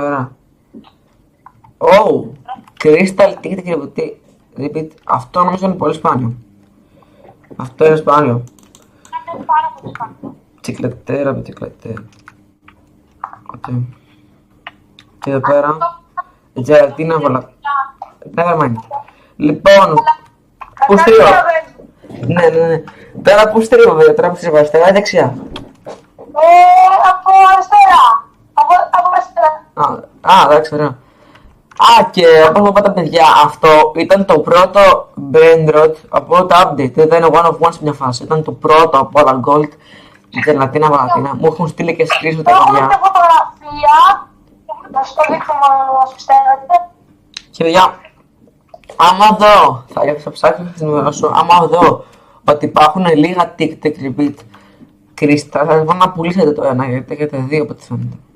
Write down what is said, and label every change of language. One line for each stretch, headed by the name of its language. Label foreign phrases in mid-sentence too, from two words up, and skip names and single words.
Greek: Ωραία.
English: Oh, Crystal ticket
Greek: και repeat. Αυτό νομίζω είναι πολύ σπάνιο. Αυτό είναι σπάνιο. Είναι πάρα πολύ σπάνιο. Τσικλετέρα με τσικλετέρα. Οκ. Και εδώ πέρα. Τζελατίνα βολα...
English: Never mind.
Greek: Λοιπόν, πού στρίβω? Ναι. Τώρα πού στρίβω βέβαια, τώρα που στρίβω αριστερά ή δεξιά? Από αριστερά. Από αριστερά. Εντάξει, ωραία. Και όπως μου είπατε παιδιά, αυτό ήταν το πρώτο Brainrot από το update. Δεν ήταν
English: one of one
Greek: σε μια φάση. Ήταν το πρώτο από όλα Gold. Γελατίνα βαλατίνα. Μου έχουν στείλει και screenshot τα παιδιά. Έχω φωτογραφία. Να σου το δείχνω να πιστεύετε. Και παιδιά, άμα δω, θα ψάξω να ενημερώσω, άμα δω ότι υπάρχουν λίγα
English: TikTok repeat Crystal,
Greek: θα σας πω να πουλήσετε το ένα, γιατί έχετε δύο από ό,τι φαίνεται.